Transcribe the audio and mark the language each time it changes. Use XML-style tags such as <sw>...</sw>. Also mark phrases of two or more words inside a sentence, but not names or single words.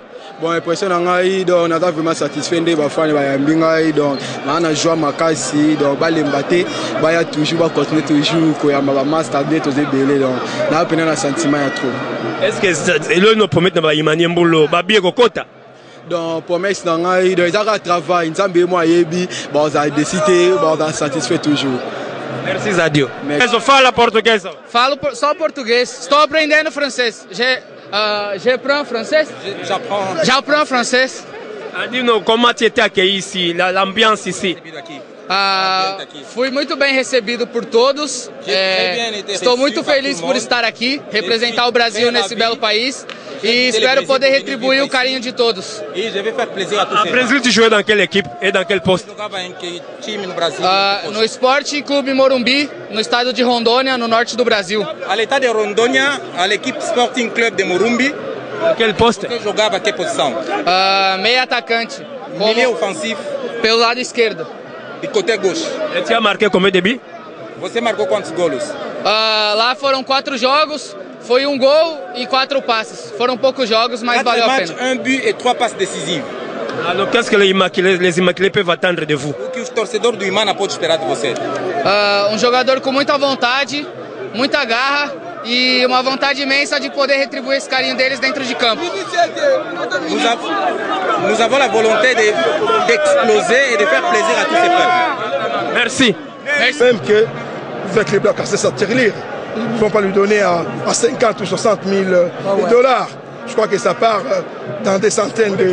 <fr>Bon, l'impression on a vraiment satisfait des fans, donc on a joué à Makassi, donc il y a toujours continuer toujours il y a pas standard tout ça donc on a un sentiment trop. Est-ce que le nous promet de Imani Mbolo, Babi Kokota? Donc promesse ils ont travail, ils ont décidé, ils ont satisfait toujours. Merci Zadio.</fr> <pt>Mas fala português? Falo só português. Estou aprendendo francês.</pt> <fr>J'apprends français? J'apprends français. Dis-nous comment tu étais accueilli ici, l'ambiance ici?</fr> <pt>Fui muito bem recebido por todos. Estou muito feliz por estar aqui, representar o Brasil nesse belo país. E espero poder retribuir o carinho de todos.</pt> <fr>Au Brésil, tu jouais dans quelle équipe et dans quel poste?</fr> <pt>No Esporte Clube Morumbi, no estado de Rondônia, no norte do Brasil.</pt> <fr>À l'état de Rondônia, à l'équipe Sporting Club de Morumbi. Dans quel poste?</fr> <pt>Você jogava a que posição? Meio atacante.</pt> <fr>Milieu offensif.</fr> <pt>Pelo lado esquerdo.</pt> <fr>E côté gauche. Et tu as marqué combien de buts?</fr> <pt>Você marcou quantos golos? Lá foram 4 jogos. Foi 1 gol e 4 passes. Foram poucos jogos, mas valeu a pena.</pt> <fr>1 but et 3 passes décisives. Alors qu'est-ce que les Immaculés peuvent attendre de vous?</fr> <pt>O que os torcedores do Imana podem esperar de você? Jogador com muita vontade, muita garra e uma vontade imensa de poder retribuir esse carinho deles dentro de campo.</pt> <fr>Nous avons la volonté d'exploser et de faire plaisir à tous ces peuples. Merci. Merci. Même que avec les Blancs, c'est sa tirelire. Ils ne vont pas lui donner à 50 ou 60 000 dollars. Je crois que ça part dans des centaines de...</fr>